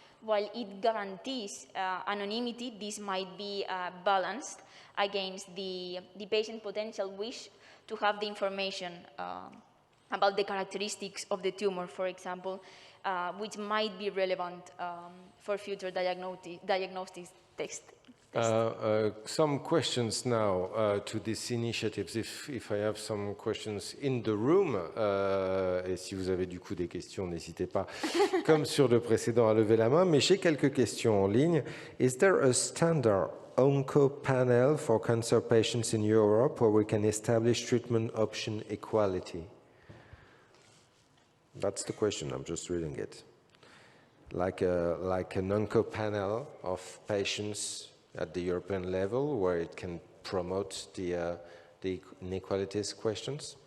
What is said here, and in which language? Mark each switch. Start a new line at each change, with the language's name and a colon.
English: While it guarantees anonymity, this might be balanced against the patient's potential wish to have the information about the characteristics of the tumor, for example, which might be relevant for future diagnostic tests. Some questions now to these initiatives. If I have some questions in the room,
French: et si vous avez du coup des questions, n'hésitez pas, comme sur le précédent, à lever la main. Mais j'ai quelques questions en ligne.
English: Is there a standard onco panel for cancer patients in Europe where we can establish treatment option equality? That's the question. I'm just reading it. Like an onco panel of patients at the European level, where it can promote the inequalities questions?